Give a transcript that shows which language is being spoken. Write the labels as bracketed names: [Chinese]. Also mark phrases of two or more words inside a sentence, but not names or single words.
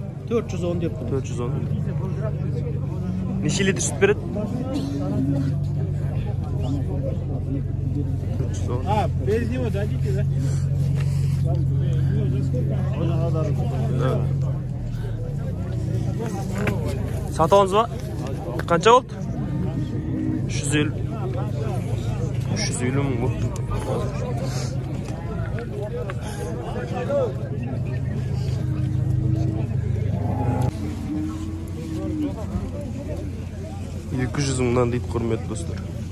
[Kazakh] 410 деп. 410. Неше литр сүт береді? 410. [Russian] без него дадите, да? [Kazakh] Сатауыңыз ба? Қанша болды? 350. 350 мың болды. $200 мыңнан дейді құрметті достар.